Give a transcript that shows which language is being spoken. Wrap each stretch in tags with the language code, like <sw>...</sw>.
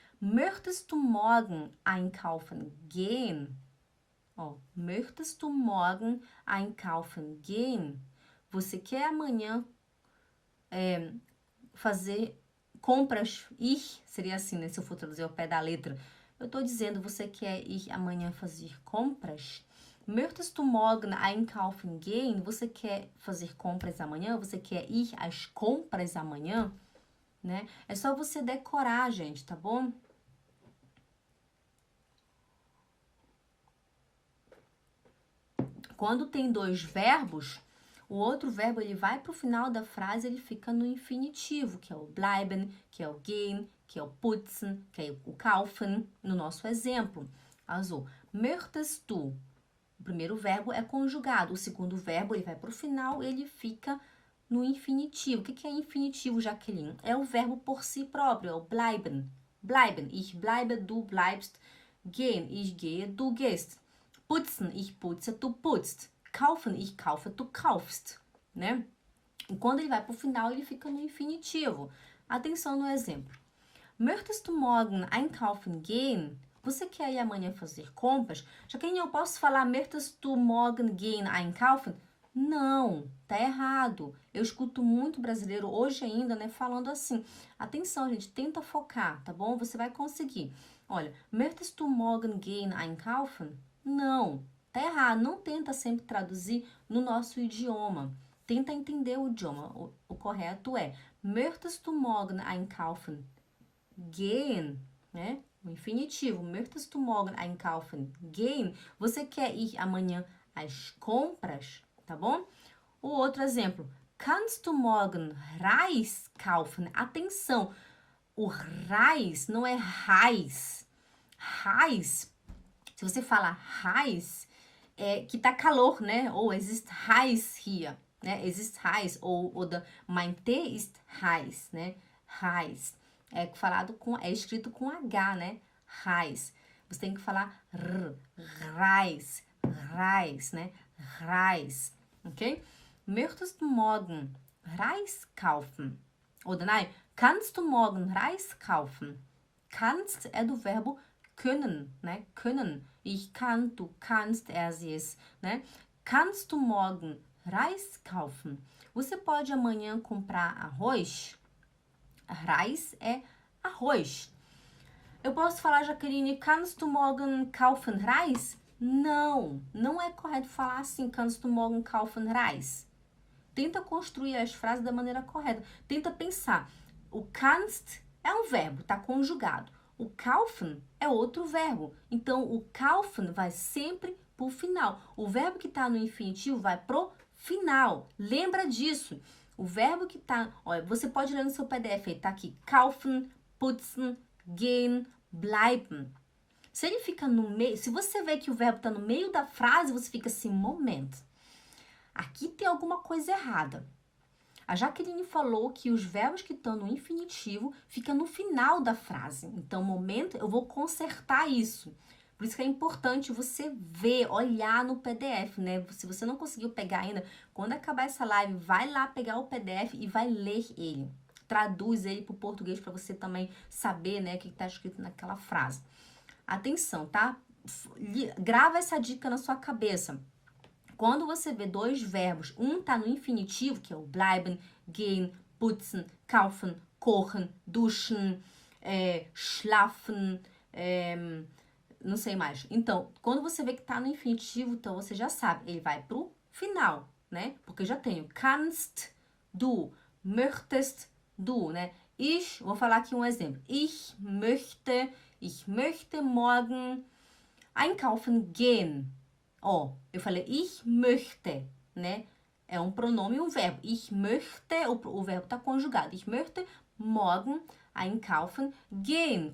<de>Möchtest du morgen einkaufen gehen? Ó, möchtest du morgen einkaufen gehen?</de> <pt>Você quer amanhã fazer compras, seria assim, né? Se eu for traduzir ao pé da letra. Eu tô dizendo, você quer ir amanhã fazer compras?</pt> <de>Möchtest du morgen einkaufen gehen?</de> <pt>Você quer fazer compras amanhã? Você quer ir às compras amanhã? Né? É só você decorar, gente, tá bom? Quando tem dois verbos, o outro verbo ele vai para o final da frase, ele fica no infinitivo, que é o bleiben, que é o gehen, que é o putzen, que é o kaufen, no nosso exemplo.</pt> <de>Also, möchtest du?</de> <pt>O primeiro verbo é conjugado, o segundo verbo ele vai para o final, ele fica no infinitivo. O que é infinitivo, Jaqueline? É o verbo por si próprio, é o bleiben.</pt> <de>Bleiben, ich bleibe, du bleibst. Gehen, ich gehe, du gehst. Putzen, ich putze, tu putzt. Kaufen, ich kaufe, tu kaufst, né?</de> <pt>E quando ele vai para o final, ele fica no infinitivo. Atenção no exemplo.</pt> <de>Möchtest du morgen einkaufen gehen?</de> <pt>Você quer ir amanhã fazer compras? Já que eu posso falar</pt> <de>möchtest du morgen gehen einkaufen?</de> <pt>Não, tá errado. Eu escuto muito brasileiro hoje ainda, né, falando assim. Atenção, gente, tenta focar, tá bom? Você vai conseguir. Olha,</pt> <de>möchtest du morgen gehen einkaufen?</de> <pt>Não, tá errado. Não tenta sempre traduzir no nosso idioma. Tenta entender o idioma. O correto é</pt> <de>möchtest du morgen einkaufen gehen,</de> <pt>né? O infinitivo. Möchtest du morgen einkaufen gehen? Você quer ir amanhã às compras, tá bom? O outro exemplo.</pt> <de>Kannst du morgen Reis kaufen?</de> <pt>Atenção, o Reis não é Reis. Reis, se você fala Reis, é que tá calor, né? Ou existe Reis hier, né? Existe Reis, ou</pt> <de>mein Tee ist heiß,</de> <pt>né? Reis. É escrito com H, né? Reis. Você tem que falar Reis, Reis, né? Reis. ok?</pt> <de>Möchtest du morgen Reis kaufen? Oder nein, kannst du morgen Reis kaufen?</de> <pt>Kannst é do verbo können, né? Können.</pt> <de>Ich kann, du kannst, er, sie, es, né? Kannst du morgen Reis kaufen?</de> <pt>Você pode amanhã comprar arroz? Reis é arroz. Eu posso falar, Jaqueline,</pt> <de>kannst du morgen kaufen Reis?</de> <pt>Não, não é correto falar assim,</pt> <de>kannst du morgen kaufen Reis.</de> <pt>Tenta construir as frases da maneira correta. Tenta pensar. O kannst é um verbo, tá conjugado. O kaufen é outro verbo. Então, o kaufen vai sempre pro final. O verbo que tá no infinitivo vai pro final. Lembra disso. O verbo que tá... Olha, você pode ler no seu PDF, tá aqui.</pt> <de>Kaufen, putzen, gehen, bleiben.</de> <pt>Se ele fica no meio... Se você vê que o verbo tá no meio da frase, você fica assim, momento. Aqui tem alguma coisa errada. A Jaqueline falou que os verbos que estão no infinitivo ficam no final da frase. Então, momento, eu vou consertar isso. Por isso que é importante você ver, olhar no PDF, né? Se você não conseguiu pegar ainda, quando acabar essa live, vai lá pegar o PDF e vai ler ele. Traduz ele para o português para você também saber, né, o que está escrito naquela frase. Atenção, tá? Grava essa dica na sua cabeça. Quando você vê dois verbos, um tá no infinitivo, que é o bleiben, gehen, putzen, kaufen, kochen, duschen, schlafen, não sei mais. Então, quando você vê que tá no infinitivo, então você já sabe, ele vai pro final, né? Porque eu já tenho</pt> <de>kannst du, möchtest du,</de> <pt>né? Vou falar aqui um exemplo.</pt> <de>Ich möchte morgen einkaufen gehen.</de> <pt>Ó, eu falei</pt> <de>ich möchte,</de> <pt>né? É um pronome e um verbo.</pt> <de>Ich möchte,</de> <pt>o verbo tá conjugado.</pt> <de>Ich möchte morgen einkaufen gehen.</de>